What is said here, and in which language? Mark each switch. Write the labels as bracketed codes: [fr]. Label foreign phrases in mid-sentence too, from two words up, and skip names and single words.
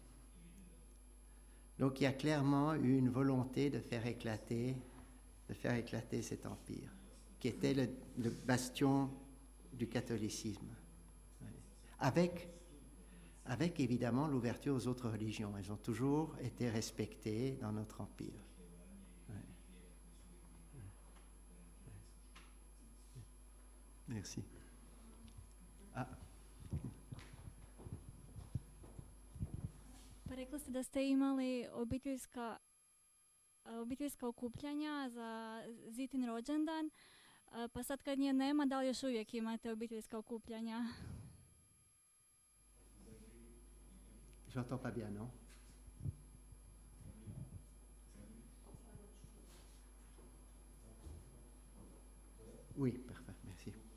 [fr] Donc il y a clairement eu une volonté de faire éclater cet empire, qui était le bastion du catholicisme. Avec évidemment l'ouverture aux autres religions. Elles ont toujours été respectées dans notre empire. Merci. [hr] Pa rekli ste da ste imali obiteljska okupljanja za Zitin rođendan, pa sad kad nje nema, da li još uvijek imate obiteljska okupljanja? [fr] J'entends pas bien, non? Oui, parfait, merci.